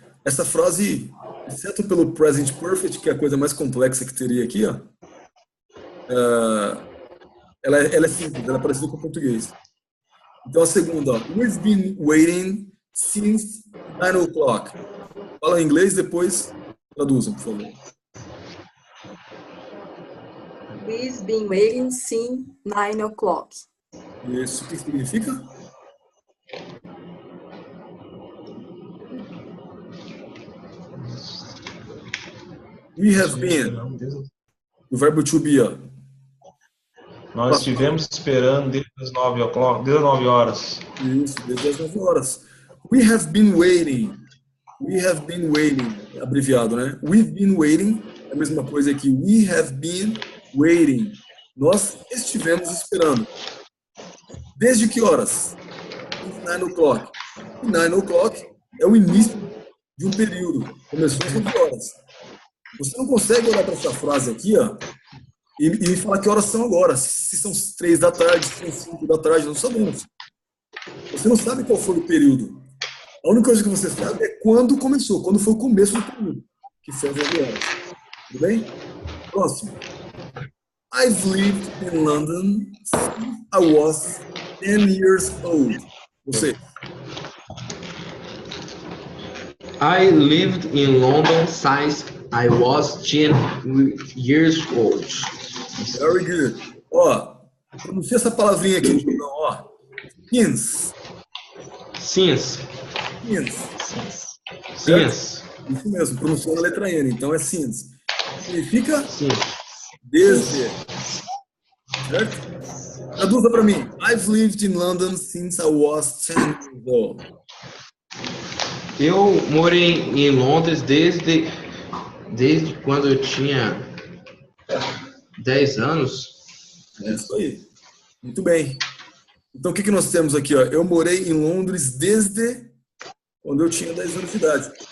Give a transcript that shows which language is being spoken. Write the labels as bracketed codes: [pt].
[pt] Essa frase, exceto pelo present perfect, que é a coisa mais complexa que teria aqui, ó, ela é simples, ela é parecida com o português. Então a segunda, ó, [en] we've been waiting since 9 o'clock. [pt] Fala em inglês, depois traduzam, por favor. [en] We've been waiting since 9 o'clock. [pt] Isso, o que significa? [en] We have been. [pt] O verbo to be, ó. Nós estivemos esperando desde as 9 horas. Isso, desde as 9 horas. [en] We have been waiting. We have been waiting. [pt] Abreviado, né? [en] We've been waiting. [pt] É a mesma coisa que [en] we have been waiting. [pt] Nós estivemos esperando. Desde que horas? [en] 9 o'clock. 9 o'clock [pt] é o início de um período. Começou às 9 horas. Você não consegue olhar para essa frase aqui, ó, e falar que horas são agora. Se são 3 da tarde, se são 5 da tarde, não sabemos. Você não sabe qual foi o período. A única coisa que você sabe é quando começou, quando foi o começo do período, que foi às 9 horas. Tudo bem? Próximo. [en] I've lived in London since I was 10 years old. [pt] Você. [en] I lived in London since I was 10 years old. Very good. [pt] Ó, pronuncia essa palavrinha aqui, então, ó. [en] Since. Since. Since. [pt] Isso mesmo, pronunciando a letra N, então é since. Significa [en] Since. [pt] desde. Certo? Traduza para mim. [en] I've lived in London since I was 10 years old. [pt] Eu morei em Londres desde quando eu tinha 10 anos. É isso aí. Muito bem. Então, o que nós temos aqui? Ó? Eu morei em Londres desde quando eu tinha 10 anos de idade.